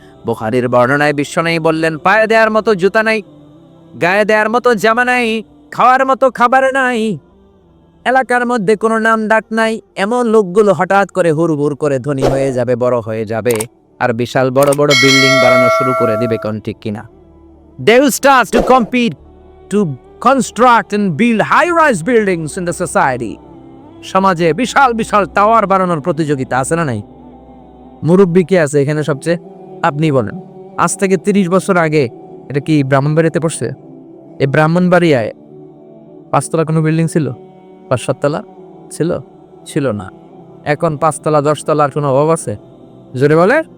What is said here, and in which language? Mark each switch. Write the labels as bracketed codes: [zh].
[bn] বুখারীর বর্ণনায় বিশ্বনবী বললেন পায়ে দেওয়ার মতো জুতা নাই, গায়ে দেওয়ার মতো জামা নাই, খাওয়ার মতো খাবার নাই, এলাকার মধ্যে কোনো নাম ডাক নাই। এমন লোকগুলো হঠাৎ করে হুড়হুড় করে ধনী হয়ে যাবে, বড় হয়ে যাবে, আর বিশাল বড় বড় বিল্ডিং বানানো শুরু করে দিবে। কোন ঠিক কিনা? [en] They will start to compete to construct and build high-rise buildings in the society. [bn] সমাজে বিশাল বিশাল টাওয়ার বানানোর প্রতিযোগিতা, আছে না নাই? মুরব্বী কে আছে এখানে সবচেয়ে? আপনি বলেন। আজ থেকে 30 বছর আগে এটা কি ব্রাহ্মণবাড়িয়াতে পড়ছে? এই ব্রাহ্মণবাড়িয়ায় 5 তলা কোনো বিল্ডিং ছিল? 5-7 তলা ছিল? ছিল না। এখন 5 তলা 10 তলার কোনো অভাব আছে? জোরে বলে।